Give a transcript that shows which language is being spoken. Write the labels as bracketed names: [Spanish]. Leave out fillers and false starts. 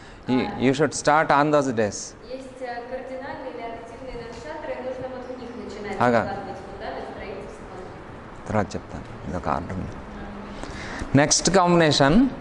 [English] You should start on those days. [Russian] Есть кардинальные или активные накшатры, и нужно вот в них начинать Ага. закладывать фундамент строительства. [Telugu] తర్వాత చెప్తాను ఇదొక ఆర్డర్ ఉంది [English] next combination